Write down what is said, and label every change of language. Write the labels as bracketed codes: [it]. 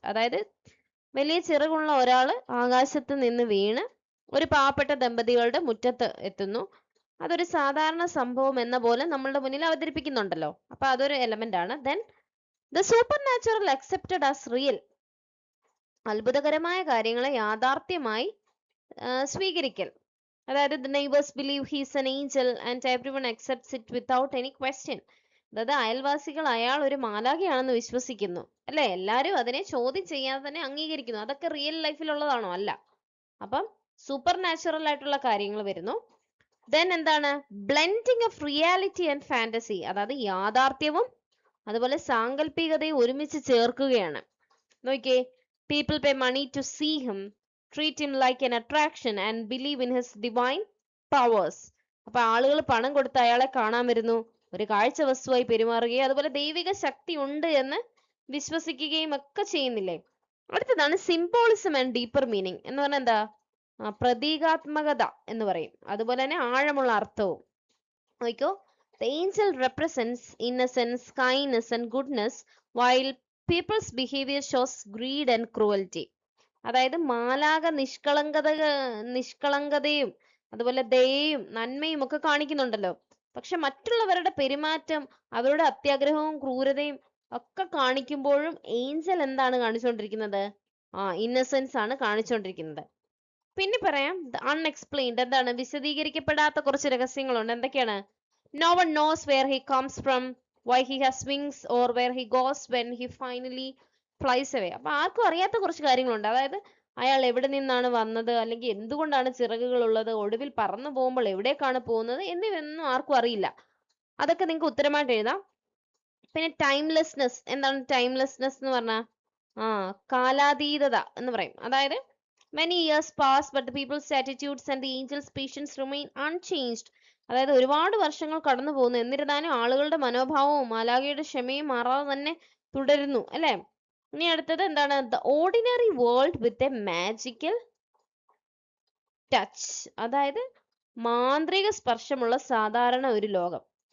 [ml] അതായത് വലിയ ചിറകുള്ള ഒരാൾ ആകാശത്ത് നിന്ന് വീണ് ഒരു പാവപ്പെട്ട ദമ്പതികളുടെ മുറ്റത്ത് എത്തുന്നു. അതൊരു സാധാരണ സംഭവം എന്ന പോലെ നമ്മളുടെ മുന്നിൽ അവതരിപ്പിക്കുന്നുണ്ടല്ലോ. അപ്പൊ അതൊരു എലമെന്റ് ആണ്. [en] Then the supernatural accepted as real. [ml] അത്ഭുതകരമായ കാര്യങ്ങളെ യാഥാർത്ഥ്യമായി സ്വീകരിക്കൽ. അതായത് [en] the neighbors believe he is an angel and everyone accepts it without any question. [ml] അതായത് അയൽവാസികൾ അയാൾ ഒരു മാലാഖയാണെന്ന് വിശ്വസിക്കുന്നു അല്ലെ? എല്ലാരും അതിനെ ചോദ്യം ചെയ്യാതെ തന്നെ അംഗീകരിക്കുന്നു. അതൊക്കെ റിയൽ ലൈഫിലുള്ളതാണോ? അല്ല. അപ്പം സൂപ്പർ നാച്ചുറൽ ആയിട്ടുള്ള കാര്യങ്ങൾ വരുന്നു. ദെൻ എന്താണ്? [en] Blending of reality and fantasy. [ml] അതായത് യാഥാർത്ഥ്യവും അതുപോലെ സാങ്കല്പികതയും ഒരുമിച്ച് ചേർക്കുകയാണ്. നോക്കിയേ, [en] people pay money to see him, treat him like an attraction and believe in his divine powers. [ml] അപ്പൊ ആളുകൾ പണം കൊടുത്ത് അയാളെ കാണാൻ വരുന്നു, ഒരു കാഴ്ച വസ്തുവായി പെരുമാറുകയും അതുപോലെ ദൈവിക ശക്തി ഉണ്ട് എന്ന് വിശ്വസിക്കുകയും ഒക്കെ ചെയ്യുന്നില്ലേ? അടുത്തതാണ് [en] symbolism and deeper meaning [ml] എന്ന് പറഞ്ഞാൽ എന്താ? പ്രതീകാത്മകത എന്ന് പറയും, അതുപോലെ തന്നെ ആഴമുള്ള അർത്ഥവും. നോക്കിക്കോ, [en] the angel represents innocence, kindness and goodness while people's behavior shows greed and cruelty. [ml] അതായത് മാലാഖ നിഷ്കളങ്കതയും അതുപോലെ ദയയും നന്മയും ഒക്കെ കാണിക്കുന്നുണ്ടല്ലോ. പക്ഷെ മറ്റുള്ളവരുടെ പെരുമാറ്റം, അവരുടെ അത്യാഗ്രഹവും ക്രൂരതയും ഒക്കെ കാണിക്കുമ്പോഴും ഏഞ്ചൽ എന്താണ് കാണിച്ചുകൊണ്ടിരിക്കുന്നത്? ഇന്നസെൻസ് ആണ് കാണിച്ചുകൊണ്ടിരിക്കുന്നത്. പിന്നെ പറയാം [en] the unexplained. [ml] എന്താണ്? വിശദീകരിക്കപ്പെടാത്ത കുറച്ച് രഹസ്യങ്ങളുണ്ട്. എന്തൊക്കെയാണ്? [en] No one knows where he comes from, why he has wings or where he goes when he finally flies away. [ml] അപ്പൊ ആർക്കും അറിയാത്ത കുറച്ച് കാര്യങ്ങളുണ്ട്. അതായത് അയാൾ എവിടെ നിന്നാണ് വന്നത്, അല്ലെങ്കിൽ എന്തുകൊണ്ടാണ് ചിറകുകൾ ഉള്ളത്, ഒടുവിൽ പറന്നു പോകുമ്പോൾ എവിടേക്കാണ് പോകുന്നത് എന്നിവയൊന്നും ആർക്കും അറിയില്ല. അതൊക്കെ നിങ്ങൾക്ക് ഉത്തരമായിട്ട് എഴുതാം. പിന്നെ ടൈംലെസ്നെസ്. എന്താണ് ടൈംലെസ്നെസ് എന്ന് പറഞ്ഞാൽ? കാലാതീതത എന്ന് പറയും. അതായത് [en] many years pass but the people's attitudes and the angels' patience remain unchanged. [ml] അതായത് ഒരുപാട് വർഷങ്ങൾ കടന്നു പോകുന്നു, എന്നിരുന്നാലും ആളുകളുടെ മനോഭാവവും മാലാഖയുടെ ക്ഷമയും മാറാതെ തന്നെ തുടരുന്നു അല്ലെ? ഇനി അടുത്തത് എന്താണ്? [en] The ordinary world with a magical touch. [ml] അതായത് മാന്ത്രിക സ്പർശമുള്ള സാധാരണ ഒരു ലോകം.